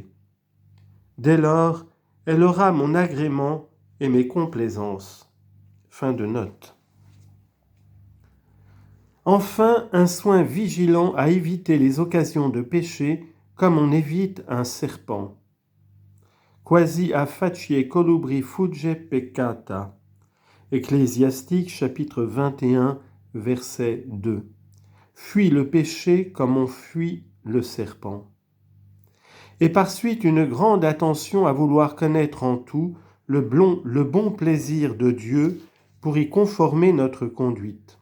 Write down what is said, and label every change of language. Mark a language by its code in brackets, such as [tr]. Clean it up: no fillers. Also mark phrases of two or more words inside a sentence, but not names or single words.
[fr] Dès lors, elle aura mon agrément et mes complaisances. Fin de note. Enfin, un soin vigilant à éviter les occasions de péché comme on évite un serpent. [la] Quasi a facie colubri fugge peccata. [fr] Ecclésiastique chapitre 21, verset 2. Fuis le péché comme on fuit le serpent. Et par suite une grande attention à vouloir connaître en tout le bon plaisir de Dieu pour y conformer notre conduite.